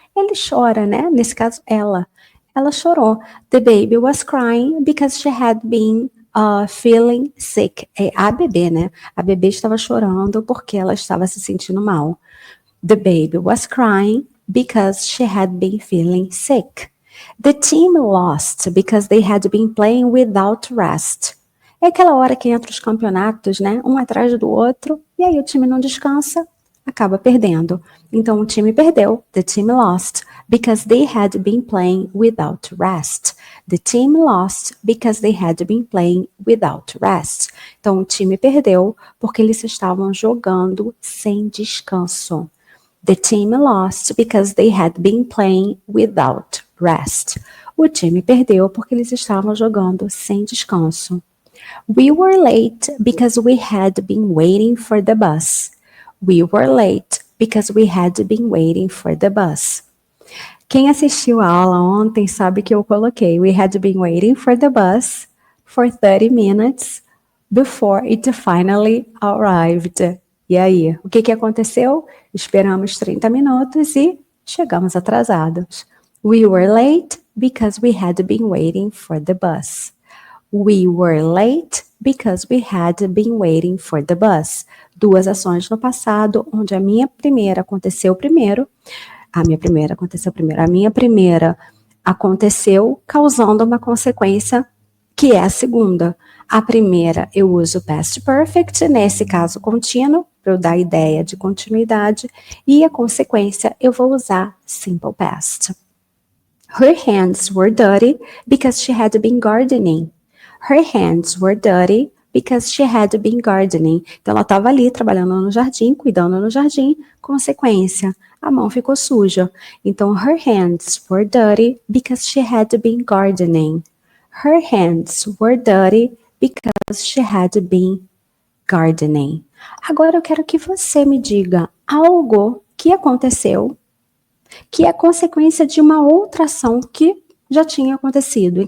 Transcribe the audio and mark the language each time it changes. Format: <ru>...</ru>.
<pt>Ele chora, né? Nesse caso, ela. Ela chorou.</pt> <en>The baby was crying because she had been feeling sick.</en> <pt>É a bebê, né? A bebê estava chorando porque ela estava se sentindo mal.</pt> <en>The baby was crying because she had been feeling sick. The team lost because they had been playing without rest.</en> <pt>É aquela hora que entra os campeonatos, né? Um atrás do outro, e aí o time não descansa, acaba perdendo. Então o time perdeu,</pt> <en>the team lost, because they had been playing without rest. The team lost because they had been playing without rest.</en> <pt>Então o time perdeu porque eles estavam jogando sem descanso.</pt> <en>The team lost because they had been playing without rest.</en> <pt>O time perdeu porque eles estavam jogando sem descanso.</pt> <en>We were late because we had been waiting for the bus. We were late because we had been waiting for the bus.</en> <pt>Quem assistiu a aula ontem sabe que eu coloquei</pt> <en>We had been waiting for the bus for 30 minutes before it finally arrived.</en> <pt>E aí, o que aconteceu? Esperamos 30 minutos e chegamos atrasados.</pt> <en>We were late because we had been waiting for the bus. We were late because we had been waiting for the bus.</en> <pt>Duas ações no passado, onde a minha primeira aconteceu primeiro, a minha primeira aconteceu causando uma consequência que é a segunda. A primeira eu uso past perfect, nesse caso contínuo, para eu dar a ideia de continuidade, e a consequência eu vou usar simple past.</pt> <en>Her hands were dirty because she had been gardening. Her hands were dirty because she had been gardening.</en> <pt>Então, ela estava ali trabalhando no jardim, cuidando no jardim, consequência, a mão ficou suja.</pt> <en>Então, her hands were dirty because she had been gardening. Her hands were dirty because she had been gardening.</en> <pt>Agora eu quero que você me diga algo que aconteceu que é consequência de uma outra ação que já tinha acontecido.</pt>